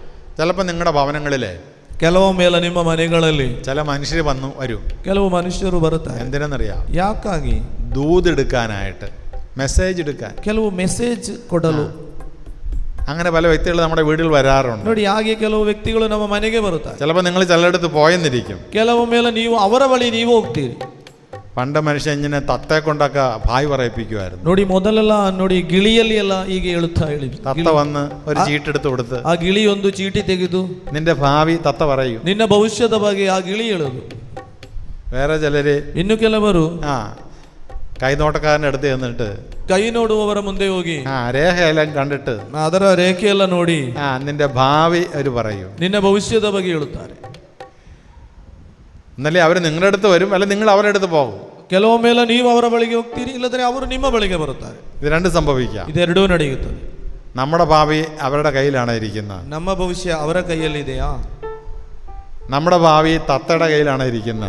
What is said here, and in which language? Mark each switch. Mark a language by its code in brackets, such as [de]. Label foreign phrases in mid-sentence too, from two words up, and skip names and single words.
[ml] ചിലപ്പോൾ നിങ്ങളുടെ ഭവനങ്ങളിലെ [kn] ಕೆಲವೊಮ್ಮೆಲ್ಲ ನಿಮ್ಮ ಮನೆಗಳಲ್ಲಿ [ml] ചില മനുഷ്യർ വരും. [kn] ಕೆಲವು ಮನುಷ್ಯರು ಬರುತ್ತಾರೆ. [ml] എന്തിനെന്നറിയാം? [kn] ಯಾಕಾಗಿ? [ml] ദൂത് എടുക്കാനായിട്ട്, മെസ്സേജ് എടുക്കാൻ, [kn] ಕೆಲವು ಮೆಸೇಜ್ ಕೊಡಲು. [ml] അങ്ങനെ പല വ്യക്തികൾ നമ്മുടെ വീട്ടിൽ വരാറുണ്ട്. [kn] ನೋಡಿ, ಹಾಗೆ ಕೆಲವು ವ್ಯಕ್ತಿಗಳು ನಮ್ಮ ಮನೆಗೆ ಬರುತ್ತಾರೆ. [ml] ചിലപ്പോൾ നിങ്ങൾ ചിലയിടത്ത് പോയെന്നിരിക്കും. [kn] ಕೆಲವೊಮ್ಮೆಲ್ಲ ನೀವು ಅವರ ಬಳಿ ನೀವು ಹೋಗ್ತೀರಿ. [ml] പണ്ട് മനുഷ്യൻ ഇങ്ങനെ തത്തയെ കൊണ്ടൊക്കെ ഭായ് പറയിപ്പിക്കുമായിരുന്നു. [kn] ನೋಡಿ, ಮೊದಲೆಲ್ಲ ನೋಡಿ ಗಿಳಿಯಲ್ಲಿ ಎಲ್ಲ ಹೀಗೆ ಹೇಳುತ್ತಾ ಹೇಳಿ, [ml] തത്ത വന്ന് ഒരു ചീട്ടെടുത്ത് കൊടുത്ത് [kn] ಆ ಗಿಳಿ ಒಂದು ಚೀಟಿ ತೆಗೆದು [ml] നിന്റെ ഭാവി തത്ത പറയൂ, [kn] ನಿನ್ನ ಭವಿಷ್ಯದ ಬಗ್ಗೆ ಆ ಗಿಳಿ ಹೇಳುದು. [ml] വേറെ ചിലര് [kn] ಇನ್ನು ಕೆಲವರು [ml] കൈനോട്ടക്കാരൻ്റെ അടുത്ത് ചെന്നിട്ട് [kn] ಕೈ ನೋಡುವವರ ಮುಂದೆ ಹೋಗಿ [ml] രേഖയെല്ലാം കണ്ടിട്ട് [kn] ಅದರ ರೇಖೆಯೆಲ್ಲ ನೋಡಿ [ml] നിന്റെ ഭാവി ಅವರು പറയൂ, [kn] ನಿನ್ನ ಭವಿಷ್ಯದ ಬಗ್ಗೆ ಹೇಳುತ್ತಾರೆ. [ml] എന്നല്ലേ അവർ നിങ്ങളുടെ അടുത്ത് വരും, അല്ല നിങ്ങൾ അവരുടെ അടുത്ത് പോകും. [kn] ಕೆಲವೊಮ್ಮೆಲ್ಲ ನೀವು ಅವರ ಬಳಿಗೆ ಹೋಗ್ತೀರಿ, ಇಲ್ಲದ್ರೆ ಅವರು ನಿಮ್ಮ ಬಳಿಗೆ ಬರುತ್ತಾರೆ. [ml] ഇത് രണ്ടും സംഭവിക്കാം. [kn] ಇದೆರಡೂ ನಡೆಯುತ್ತದೆ. [ml] നമ്മുടെ ഭാവി അവരുടെ കയ്യിലാണ് ഇരിക്കുന്നത്. [kn] ನಮ್ಮ ಭವಿಷ್ಯ ಅವರ ಕೈಯಲ್ಲಿದೆಯಾ? [ml] നമ്മുടെ ഭാവി തത്തയുടെ കയ്യിലാണ് ഇരിക്കുന്നത്.